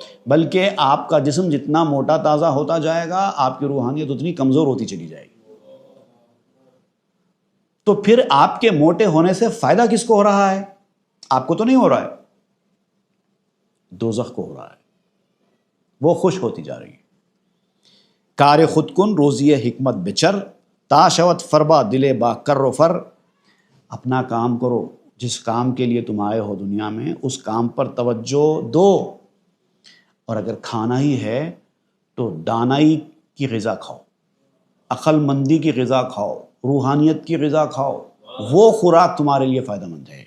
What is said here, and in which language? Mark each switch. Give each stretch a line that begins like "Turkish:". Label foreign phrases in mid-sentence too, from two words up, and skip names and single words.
Urdu: بلکہ آپ کا جسم جتنا موٹا تازہ ہوتا جائے گا آپ کی روحانیت اتنی کمزور ہوتی چلی جائے گی۔ تو پھر آپ کے موٹے ہونے سے فائدہ کس کو ہو رہا ہے؟ آپ کو تو نہیں ہو رہا ہے، دوزخ کو ہو رہا ہے، وہ خوش ہوتی جا رہی ہے۔
Persian: کار خود کن روزی حکمت بچر، تا شوت فربا دلے با کر و فر۔
Urdu: اپنا کام کرو، جس کام کے لیے تم آئے ہو دنیا میں اس کام پر توجہ دو، اور اگر کھانا ہی ہے تو دانائی کی غذا کھاؤ، عقل مندی کی غذا کھاؤ، روحانیت کی غذا کھاؤ، وہ خوراک تمہارے لیے فائدہ مند ہے۔